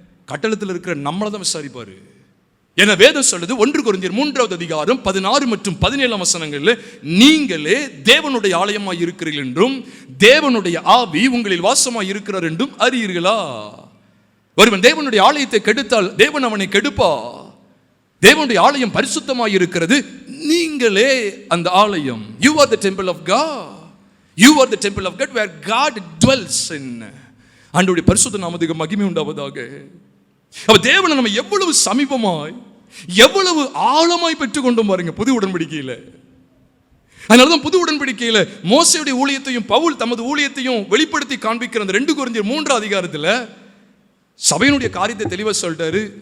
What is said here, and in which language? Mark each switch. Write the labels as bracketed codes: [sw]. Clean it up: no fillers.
[ta] கட்டடத்தில் இருக்கிற நம்மளை தான் விசாரிப்பாரு. என வேதம் சொல்லுது 1 கொரிந்தியர் 3:16 மற்றும் 17 வசனங்கள்ல, நீங்களே தேவனுடைய ஆலயமாய் இருக்கிறீர்கள் என்றும் தேவனுடைய ஆவி உங்களில் வாசமாய் இருக்கிறார் என்றும் அறியீர்களா? ஒருவன் தேவனுடைய ஆலயத்தை கெடுத்தால் தேவன் அவனை கெடுப்பா. தேவனுடைய ஆலயம் பரிசுத்தமாய் இருக்கிறது, நீங்களே அந்த ஆலயம். [en] You are the temple of God. You are the temple of God where God dwells in. [ta] ஆண்டவருடைய பரிசுத்த நாமத்துக்கு மகிமை உண்டாவதாக. அப்ப தேவனை நம்ம எவ்வளவு சமீபமாய் எவ்வளவு ஆழமாய் பெற்றுக்கொண்டோம் பாருங்க புது உடன்படிக்கையில. அதனாலதான் புது உடன்படிக்கையில மோசேயுடைய ஊழியத்தையும் பவுல் தமது ஊழியத்தையும் வெளிப்படுத்தி காண்பிக்கிற அந்த 2 கொரிந்தியர் 3 சபையினுடைய காரியத்தை தெளிவா சொல்லிட்டாரு.